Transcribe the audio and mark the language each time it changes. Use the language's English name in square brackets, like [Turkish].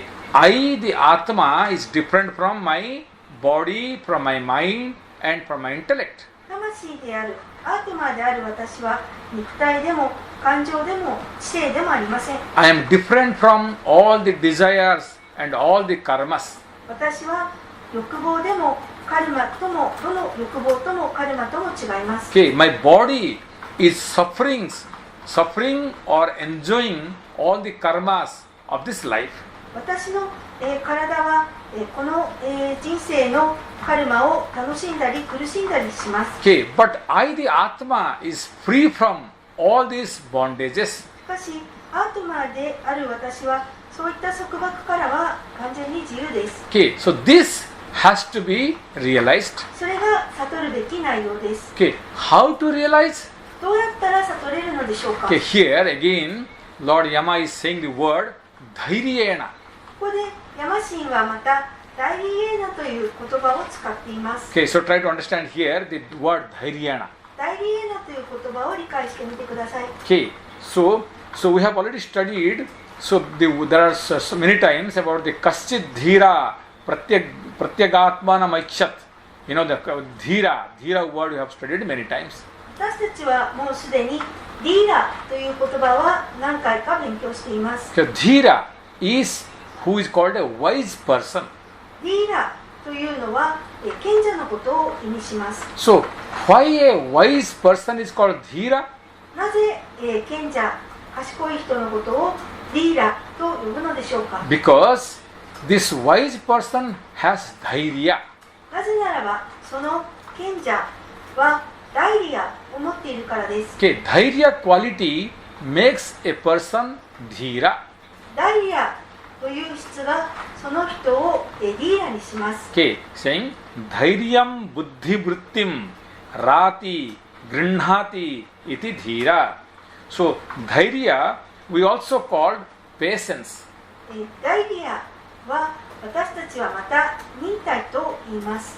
[English] Okay, I, the Atma, is different from my body, from my mind, and from my intellect. [Japanese] 魂である、アートマーである私は肉体でも感情でも知性でもありません。 [English] I am different from all the desires and all the karmas. [Japanese] 私は欲望でもカルマとも、どの欲望ともカルマとも違います。 [English] Okay, my body is suffering or enjoying all the karmas of this life. [Japanese] 私の、体は、この、人生のカルマを楽しんだり苦しんだりします。 [English] Okay, but I, the Atma, is free from all these bondages. [Japanese] しかし、アートマーである私はそういった束縛からは完全に自由です。 [English] Okay, so this has to be realized. [Japanese] それが悟るべき内容です。 [English] Okay, how to realize? [Japanese] どうやったら悟れるのでしょうか。 [English] Okay, here again, Lord Yama is saying the word dhairyena. [Japanese] ここでヤマ神はまたダイリエーナという言葉を使っています。 [English] Okay, so try to understand here the word dhairyena. [Japanese] ダイリエーナという言葉を理解してみてください。 [English] Okay, so we have already studied. So there are so many times about the [Sanskrit] kaschit dhira pratyagatmana maikshat. [English] You know the dhira word we have studied many times. [Japanese] 私たちはもうすでにディーラという言葉は何回か勉強しています。 [English] So dhira is who is called a wise person. [Japanese] ディーラというのは賢者のことを意味します。 [English] So why a wise person is called dhira? [Japanese] なぜ賢者、賢い人のことをディーラと呼ぶのでしょうか。 [English] Because this wise person has dhairya. [Japanese] なぜならばその賢者はダイリアを持っているからです。 [English] Okay, dhairya quality makes a person dhira. [Japanese] ダイリアという質がその人をディーラにします。 [English] Okay, saying [Sanskrit] dhairyam buddhi vrittim rati grinhati iti dhira. [English] So dhairya we also called patience. [Japanese] ダイリアは私たちはまた忍耐と言います。